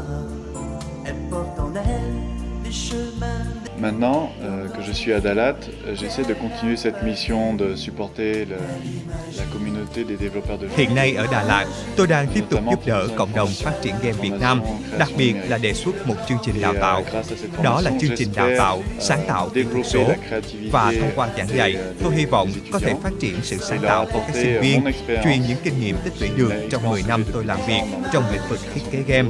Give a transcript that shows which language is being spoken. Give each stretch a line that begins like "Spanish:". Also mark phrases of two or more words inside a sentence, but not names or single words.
French: Elle porte en elle des chemins. Maintenant que je suis à Dalat, j'essaie de continuer cette mission de supporter la communauté des développeurs de jeux.
Vietnamese: Hiện nay ở Đà Lạt, tôi đang tiếp tục giúp đỡ cộng đồng phát triển game Việt Nam, đặc biệt là đề xuất một chương trình đào tạo. Đó là chương trình đào tạo sáng tạo kỹ thuật số. Và thông qua giảng dạy, tôi hy vọng có thể phát triển sự sáng tạo của các sinh viên, truyền những kinh nghiệm tích lũy được trong 10 năm tôi làm việc trong lĩnh vực thiết kế game.